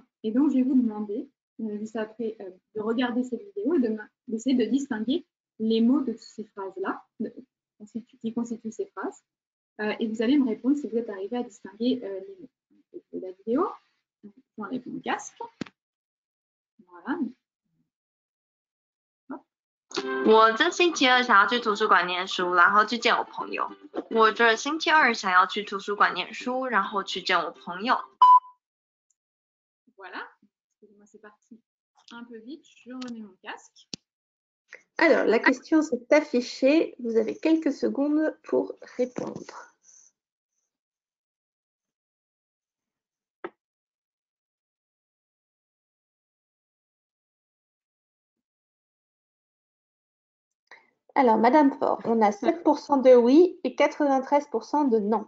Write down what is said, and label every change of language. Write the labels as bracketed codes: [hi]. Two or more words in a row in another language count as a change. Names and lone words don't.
[fr] Et donc, je vais vous demander, juste après, de regarder cette vidéo et d'essayer de distinguer les mots de ces phrases-là, qui constituent ces phrases. Et vous allez me répondre si vous êtes arrivé à distinguer les mots. De la vidéo, j'enlève mon casque. Voilà. [zh] 我这星期二想要去图书馆念书，然后去见我朋友。我这星期二想要去图书馆念书，然后去见我朋友。 [fr] Voilà. Excusez-moi, c'est parti un peu vite. Je remets mon casque. Alors, la question s'est affichée. Vous avez quelques secondes pour répondre. Alors, Madame Faure, on a 7% de oui et 93% de non.